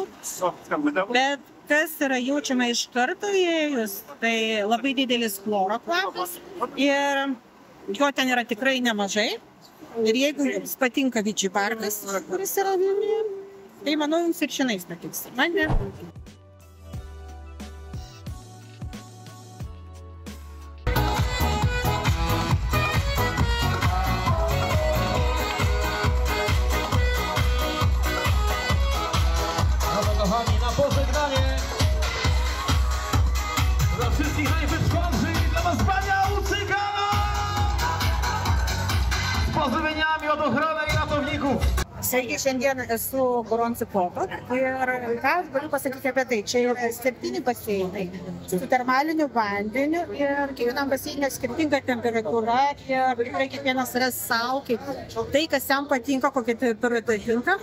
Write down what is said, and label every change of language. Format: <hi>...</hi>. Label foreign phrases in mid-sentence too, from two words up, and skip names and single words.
<lt>Bet kas yra jaučiama iš karto įėjus, tai labai didelis chloro kvapas ir jo ten yra tikrai nemažai. Ir jeigu jums patinka Vičy parkas, kuris yra Vilniuje, tai manau jums ir šiandien patiks. Man ne.</lt> <pl>Kochani, na pożegnanie dla wszystkich najwytrwalszych i dla wspaniałych cyganów z pozdrowieniami od ochrony i ratowników.</pl> <lt>Sveiki, šiandien esu Goronci potok ir ką aš galiu pasakyti apie tai. Čia yra 7 baseinai su termaliniu vandeniu ir kiekvienam baseinė skirtinga temperatūra ir tikrai kiekvienas ras sau, tai kas jam patinka, kokia temperatūra tinka.</lt>